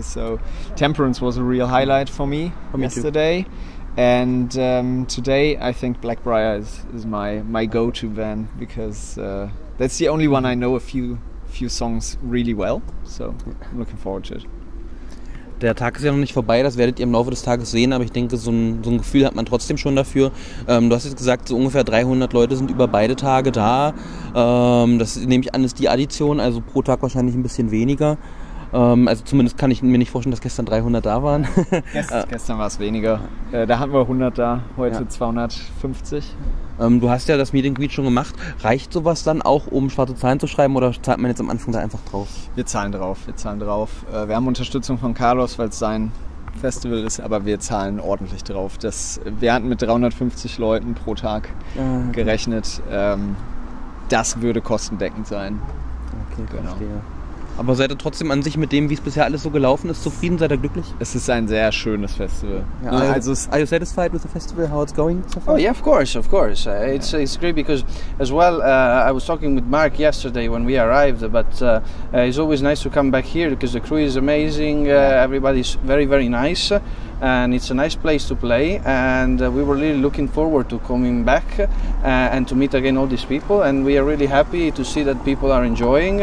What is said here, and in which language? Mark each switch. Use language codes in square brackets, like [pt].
[en] So Temperance was a real highlight for me yesterday, and today I think Blackbriar is my go-to band, because that's the only one I know a few songs really well. So I'm looking forward to it. [de] Der Tag ist ja noch nicht vorbei, das werdet ihr im Laufe des Tages sehen, aber ich denke, so ein Gefühl hat man trotzdem schon dafür. Du hast jetzt gesagt, so ungefähr 300 Leute sind über beide Tage da. Das nehme ich an, ist die Addition, also pro Tag wahrscheinlich ein bisschen weniger. Also zumindest kann ich mir nicht vorstellen, dass gestern 300 da waren. Gestern war es weniger. Da hatten wir 100 da, heute 250. Du hast ja das Mead Greed schon gemacht. Reicht sowas dann auch, um schwarze Zahlen zu schreiben, oder zahlt man jetzt am Anfang da einfach drauf? Wir zahlen drauf. Wir haben Unterstützung von Carlos, weil es sein Festival ist, aber wir zahlen ordentlich drauf. Wir hatten mit 350 Leuten pro Tag gerechnet. Das würde kostendeckend sein. Okay, genau. Verstehe. Aber seid ihr trotzdem an sich mit dem, wie es bisher alles so gelaufen ist, zufrieden? Seid ihr glücklich? Es ist ein sehr schönes Festival. [en] Yeah. Are you satisfied with the festival, how it's going so far? Oh yeah, of course. It's great because as well, I was talking with Marc yesterday when we arrived, but it's always nice to come back here because the crew is amazing, everybody's very, very nice, and it's a nice place to play, and we were really looking forward to coming back and to meet again all these people, and we are really happy to see that people are enjoying.